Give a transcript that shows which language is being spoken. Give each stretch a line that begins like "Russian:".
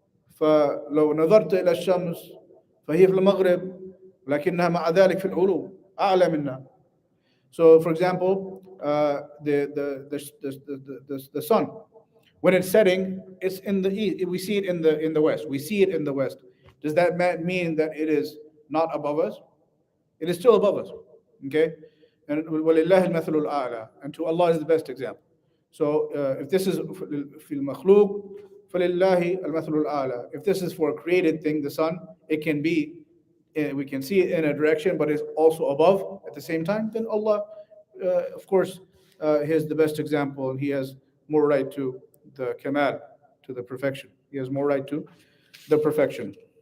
Arabic: فلو نظرت إلى الشمس فهي في المغرب لكنها مع ذلك في العلو أعلى منا.
English: So, for example, the sun, when it's setting, it's in the east. We see it in the west. We see it in the west. Does that mean that it is not above us? It is still above us. Okay, And
Arabic: وَلِلَّهِ الْمَثَلُ الْأَعْلَى,
English: and to Allah is the best example. So if this is
Arabic: في المخلوق فَلِلَّهِ الْمَثَلُ الْأَعْلَى.
English: If this is for a created thing, the sun, it can be, we can see it in a direction, but it's also above at the same time, then Allah, of course, He is the best example, and He has more right to the kamal, to the perfection. He has more right to the perfection.